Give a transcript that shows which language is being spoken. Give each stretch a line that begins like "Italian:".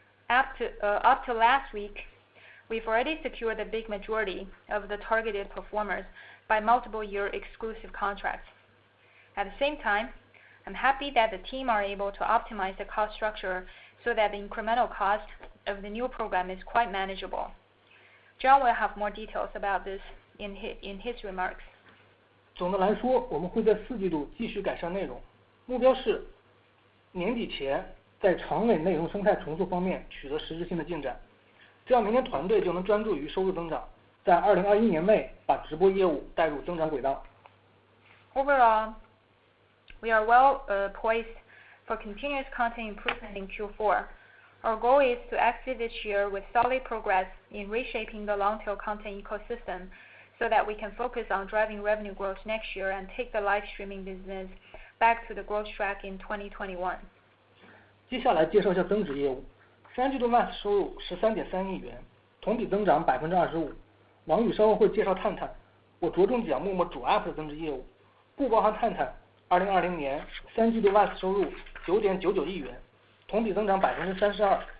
English: Up to last week, we've already secured the big majority of the targeted performers by multiple year exclusive contracts. At the same time, I'm happy that the team are able to optimize the cost structure so that the incremental cost of the new program is quite manageable. John will have more details about this in his remarks.
Chinese: 总的来说，我们会在4季度继续改善内容，目标是年底前在长尾内容生态重塑方面取得实质性的进展，这样明年团队就能专注于收入增长，在2021年内把直播业务带入增长轨道。
English: Overall, we are well poised for continuous content improvement in Q4. Our goal is to exit this year with solid progress in reshaping the long-tail content ecosystem so that we can focus on driving revenue growth next year and take the live streaming business back to the growth track in 2021.
Chinese: 接下来介绍一下增值业务。3季度 VAS 收入13.3亿元，同比增长25%。王宇稍后会介绍探探，我着重讲陌陌主 App 的增值业务，不包含探探。 2020年3季度 VAS 收入9.99亿元，同比增长32%。